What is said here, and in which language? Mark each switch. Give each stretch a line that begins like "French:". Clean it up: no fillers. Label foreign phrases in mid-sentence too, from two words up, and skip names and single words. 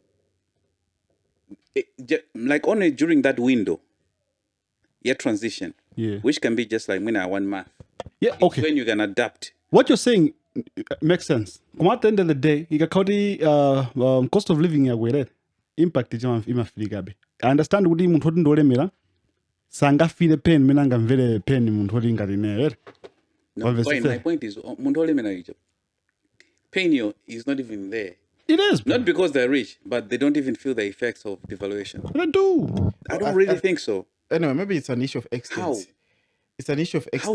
English: Like only during that window, your transition, which can be just like 1 month. Yeah, It's okay. when you can adapt. What you're saying makes sense. At the end of the day, you can cost of living ya impact imafika. I understand
Nyanja: kuti munthu oti ndolemera sangafile pain mina ngamvere pain munthu oti ngati ne.
English: No, my point is, pain is not even there. It is. Not because they're rich, but they don't even feel the effects of devaluation. They do. I don't really think so. Anyway, maybe it's an issue of extent. How? It's an issue of extent.